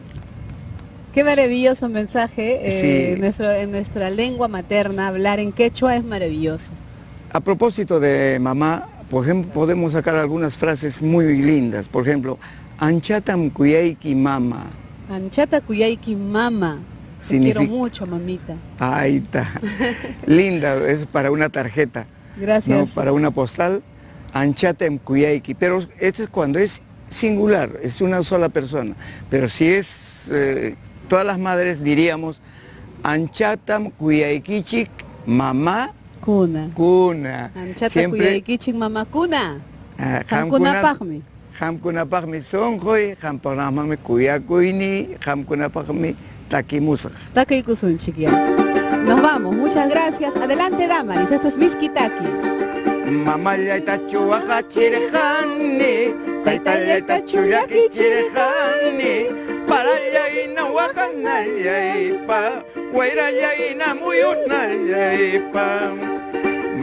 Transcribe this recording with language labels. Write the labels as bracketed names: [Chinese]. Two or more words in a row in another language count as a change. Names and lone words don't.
[Spanish] Qué maravilloso mensaje. Sí. En nuestra lengua materna, hablar en quechua es maravilloso. A propósito de mamá, por ejemplo, podemos sacar algunas frases muy lindas. Por ejemplo, [Quechua] anchatam kuyayki mama. Anchata kuyayki mama. [Spanish] Te quiero mucho, mamita. Ahí está. Linda, es para una tarjeta. Gracias. ¿No? Para una postal, [Quechua] anchatem kuyayki. [Spanish] Pero esto es cuando es singular, es una sola persona. Pero si es todas las madres diríamos [Quechua] anchatam kuyaykichik mamá Kuna. kuna. Anchata kuyaykichik mamá kuna. Hamkunapaqmi. Hamkunapaqmi sonjoy, hamkunapaqmi kuyakuyni, hamkunapaqmi takimusaq. Takaykusunchik ya. [Spanish] Nos vamos, muchas gracias. Adelante, Damaris, esto es Miskitaki. [Quechua] Mamayayta chuwaqa chirejani, taytayayta chuyaki chirejani, parayayna waqanayaypa, wayrayayna muyunayaypa.